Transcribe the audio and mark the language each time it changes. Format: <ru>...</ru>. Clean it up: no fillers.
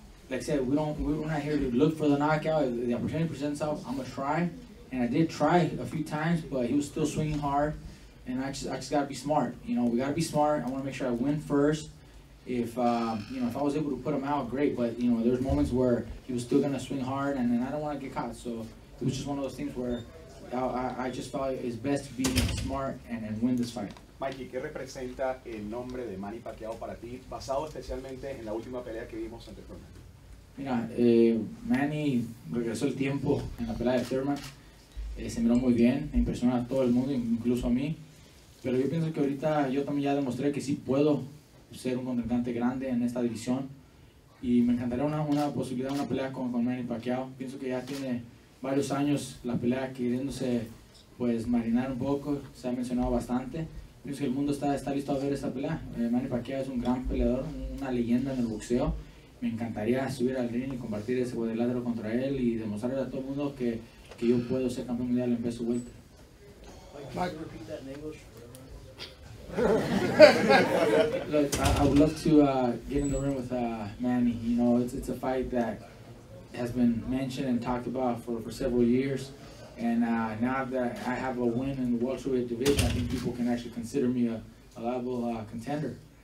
<en>Like I said, we're not here to look for the knockout. If the opportunity presents itself, I'm gonna try, and I did try a few times, but he was still swinging hard, and I just gotta be smart. You know, we gotta be smart. I want to make sure I win first. If you know, if I was able to put him out, great. But you know, there's moments where he was still gonna swing hard, and I don't want to get caught. So it was just one of those things where I just felt it's best to be smart and win this fight.</en> <es>Mikey, ¿qué representa el nombre de Manny Pacquiao para ti, basado especialmente en la última pelea que vimos ante Thurman? Mira, Manny regresó el tiempo en la pelea de Thurman. Se miró muy bien, me impresionó a todo el mundo, incluso a mí. Pero yo pienso que ahorita yo también ya demostré que sí puedo ser un contrincante grande en esta división. Y me encantaría una posibilidad, una pelea con Manny Pacquiao. Pienso que ya tiene varios años la pelea queriéndose pues marinar un poco, se ha mencionado bastante. Pienso que el mundo está listo a ver esta pelea. Manny Pacquiao es un gran peleador, una leyenda en el boxeo. Me encantaría subir al ring y compartir ese cuadrilátero contra él y demostrarle a todo el mundo que yo puedo ser campeón mundial en peso welter.</es> <en>Mike, repeat that in English. Look, I would love to get in the ring with Manny. You know, it's a fight that has been mentioned and talked about for several years. And now that I have a win in the welterweight division, I think people can actually consider me a liable contender.</en>